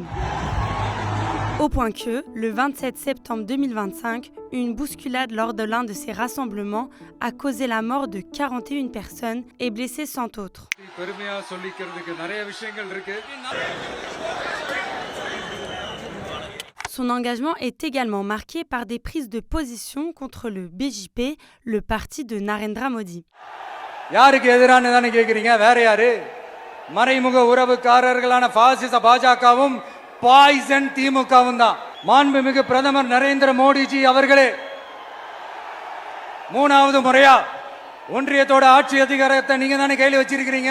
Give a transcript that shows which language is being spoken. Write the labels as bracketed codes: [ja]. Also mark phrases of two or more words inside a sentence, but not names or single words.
[fr] Au point que, le 27 septembre 2025, une bousculade lors de l'un de ces rassemblements a causé la mort de 41 personnes et blessé 100 autres. Son engagement est également marqué par des prises de position contre le BJP, le parti de Narendra Modi. [ta] யாருக்கு எதிரானதானே கேக்குறீங்க? வேற யாரு? மறைமுக உறவுக்காரர்களான பாசிச பாஜகவும் பாய்சன் திமுகவும் தான். மாண்புமிகு பிரதமர் நரேந்திர மோடிஜி அவர்களே, மூணாவது முறையா ஒன்றியத்தோட ஆட்சி அதிகாரத்தை நீங்க தானே கையில் வச்சிருக்கீங்க?